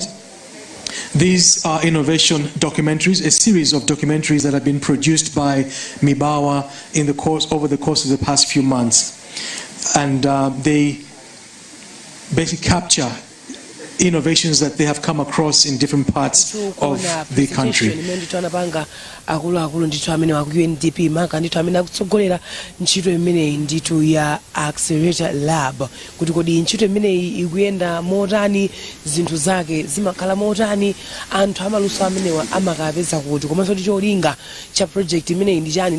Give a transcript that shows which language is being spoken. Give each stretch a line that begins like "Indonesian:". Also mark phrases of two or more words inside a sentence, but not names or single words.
English: These are innovation documentaries, a series of documentaries that have been produced by Mibawa over the course of the past few months. And they basically capture innovations that they have come across in different parts of the country.
Nyanja: akulu ndithu amene wa Undp maka ndithu amene akutsogolera ntchito imene ndithu ya Accelerator Lab kuti kodi ntchito imene ikuyenda motani, zinthu zake zimakhala motani, anthu amaluso amenewa amakapeza kuti, komanso ndi cholinga cha project imene ndi chani.